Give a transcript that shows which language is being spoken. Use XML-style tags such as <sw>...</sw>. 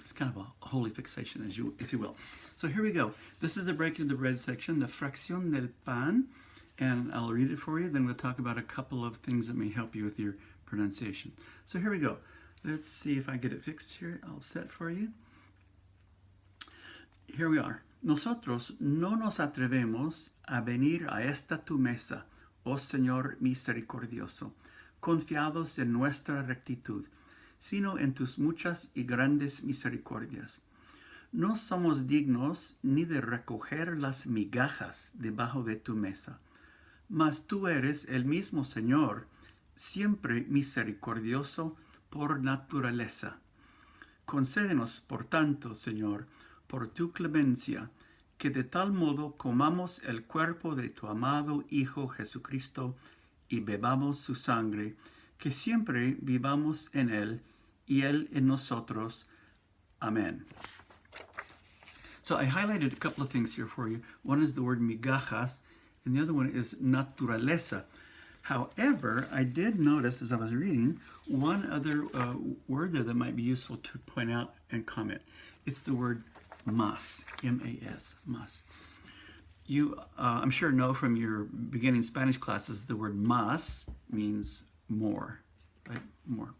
<en>It's kind of a holy fixation, if you will. So here we go. This is the breaking of the bread section, the</en> <es>Fracción del pan.</es> <en>And I'll read it for you. Then we'll talk about a couple of things that may help you with your pronunciation. So here we go. Let's see if I get it fixed here. I'll set for you. Here we are.</en> <es>Nosotros no nos atrevemos a venir a esta tu mesa, oh Señor misericordioso, confiados en nuestra rectitud, sino en tus muchas y grandes misericordias. No somos dignos ni de recoger las migajas debajo de tu mesa, mas tú eres el mismo Señor, siempre misericordioso por naturaleza. Concédenos, por tanto, Señor, por tu clemencia, que de tal modo comamos el cuerpo de tu amado Hijo Jesucristo y bebamos su sangre, que siempre vivamos en él y él en nosotros. Amen.</es> <en>So I highlighted a couple of things here for you. One is the word migajas, and the other one is naturaleza. However, I did notice as I was reading one other word there that might be useful to point out and comment. It's the word mas, M-A-S, mas. You, I'm sure, know from your beginning Spanish classes the word mas means more, right? More.</en>